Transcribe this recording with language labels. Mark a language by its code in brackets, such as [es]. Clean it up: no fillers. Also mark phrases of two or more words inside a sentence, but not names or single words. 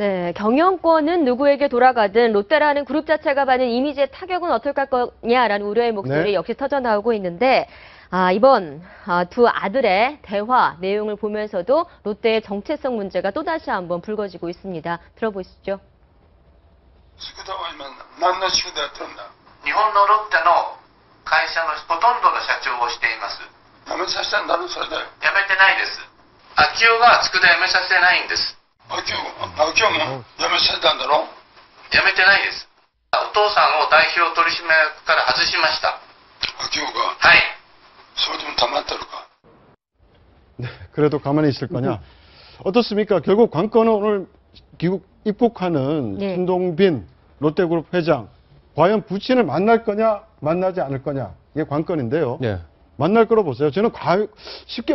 [ko] 네, 경영권은 누구에게 돌아가든 롯데라는 그룹 자체가 받는 이미지에 타격은 어떨 거냐라는 우려의 목소리 역시 터져나오고 있는데 이번 두 아들의 대화 내용을 보면서도 롯데의 정체성 문제가 또다시 한번 불거지고 있습니다. 들어보시죠. [ja] 宿田は今何の宿田やってるんだ。日本のロッテの会社のほとんどの社長をしています。辞めさせたんだろそれで。辞めてないです。秋夫が佃辞めさせてないんです。秋夫も辞めさせたんだろ。辞めてないです。お父さんを代表取締役から外しました。秋夫が。はい。それでも黙ってるか。 [ko] 네, 그래도 가만히 있을 거냐? 어떻습니까? 결국 관건은 오늘 입국하는 신동빈 롯데그룹 회장 과연 부친을 만날 거냐 만나지 않을 거냐 이게 관건인데요. 만날 거로 보세요. 저는 쉽게